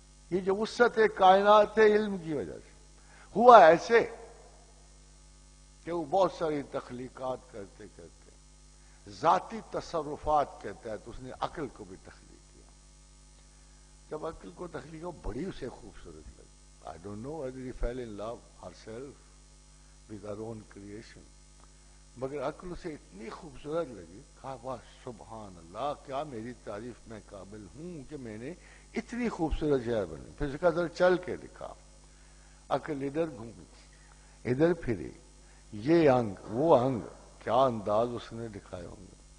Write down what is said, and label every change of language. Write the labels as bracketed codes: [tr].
[ur] یہ جو وسعت کائنات ہے علم کی وجہ سے. ہوا ایسے کہ وہ بہت ساری تخلیقات کرتے کرتے ذاتی تصرفات کے تحت اس نے عقل کو بھی تخلیق کیا. جب عقل کو تخلیق ہو بڑی اسے خوبصورت لگی. [en] I don't know whether he fell in love herself with her own creation. [ur] مگر عقل اسے اتنی خوبصورت لگی، کہا واہ سبحان اللہ، کیا میری تعریف میں قابل ہوں کہ میں نے اتنی خوبصورت شہر بنی. پھر اس کا ذرا چل کے دکھا. عقل ادھر گھومی ادھر پھری، یہ انگ وہ انگ، کیا انداز اس نے دکھائے ہوں گے.